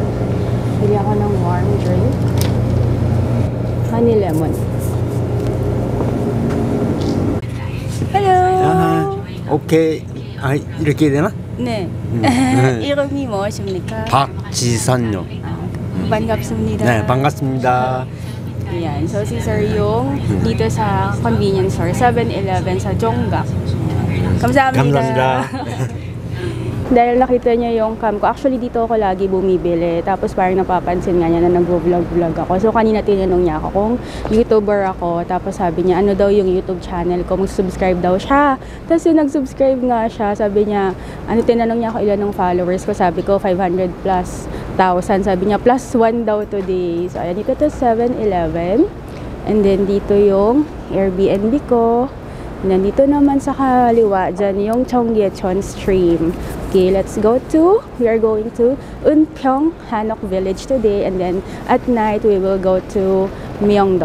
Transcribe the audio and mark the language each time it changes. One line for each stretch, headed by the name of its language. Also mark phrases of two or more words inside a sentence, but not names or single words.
Filipino: Bili ako ng
English: warm drink. Honey lemon. Hello!
Korean: 오케이. 아, 이렇게 되나? 네. 이름이 무엇입니까? 박지선요. 반갑습니다. 네, 반갑습니다.
Filipino: Ayan. So, si Sir yung dito sa
English: convenience store,
Filipino: 7-Eleven sa Jongga.
Korean: Kamsahamnida. 감사합니다.
Filipino: Dahil nakita niya yung cam ko. Actually, dito ako lagi bumibili. Tapos parang napapansin nga niya na nag-vlog ako. So, kanina tinanong niya ako kung YouTuber ako. Tapos sabi niya, ano daw yung YouTube channel ko? Mag-subscribe daw siya. Tapos yung nag-subscribe nga siya, sabi niya, ano, tinanong niya ako ilan ng followers ko. Sabi ko, 500 plus 1,000. Sabi niya, plus 1 daw today. So, ayan, dito to 7-Eleven.
English: And then,
Filipino: dito yung Airbnb ko. Nandito naman sa kaliwa, dyan yung Cheonggyecheon Stream.
English: Okay, we are going to Eunpyeong Hanok Village today, and then at night we will go to Myeongdong.